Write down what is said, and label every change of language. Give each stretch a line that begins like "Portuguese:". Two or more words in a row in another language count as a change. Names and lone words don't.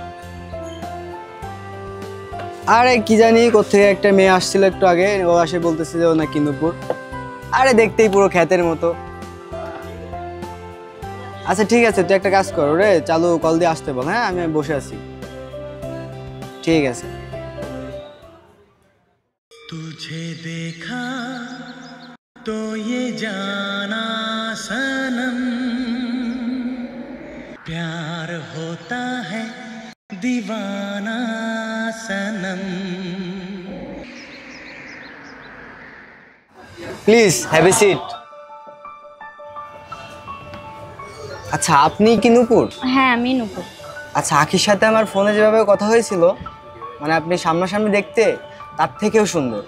Bangla: আরে কি জানি কোত্থেকে একটা মেয়ে আসছিল একটু আগে, ও আসে বলতেছে যে ও নাকি নূপুর। আরে দেখতেই পুরো খ্যাতের মতো। আচ্ছা ঠিক আছে, তুই একটা কাজ কর, রে চালু কল দিয়ে আসতে বল। হ্যাঁ, আমি বসে আছি। ঠিক আছে।
Hindi: तुझे देखा तो ये जाना सनम, प्यार होता है दीवाना सनम।
English: please have a seat.
Bangla: আচ্ছা, আপনি কি নূপুর? হ্যাঁ, আমি নূপুর। আচ্ছা, আখির সাথে আমার ফোনে যেভাবে কথা হয়েছিল, মানে আপনি সামনাসামনি দেখতে তার থেকেও সুন্দর।